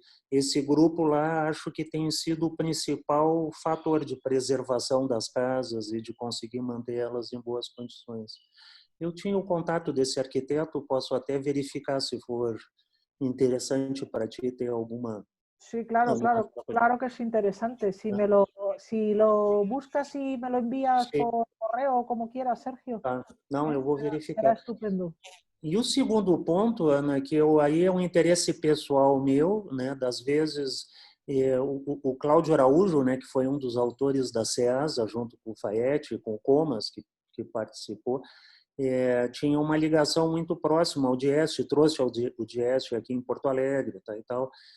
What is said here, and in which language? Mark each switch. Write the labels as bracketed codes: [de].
[pt] Esse grupo lá, acho que tem sido o principal fator de preservação das casas e de conseguir manter elas em boas condições. Eu tinha o contato desse arquiteto, posso até verificar se for interessante para ti ter alguma... [es] Sí, claro que es interesante. Si lo buscas y me lo envías por correo o como quieras, Sergio. [pt] Não, eu vou verificar. [es] Será estupendo. [pt] E o segundo ponto, Ana, que aí é um interesse pessoal meu, né, das vezes o Cláudio Araújo, né, que foi um dos autores da SEASA, junto com o Faete, com o Comas, que participou, tinha uma ligação muito próxima ao Dieste, trouxe o Dieste aqui em Porto Alegre, tá, e tal.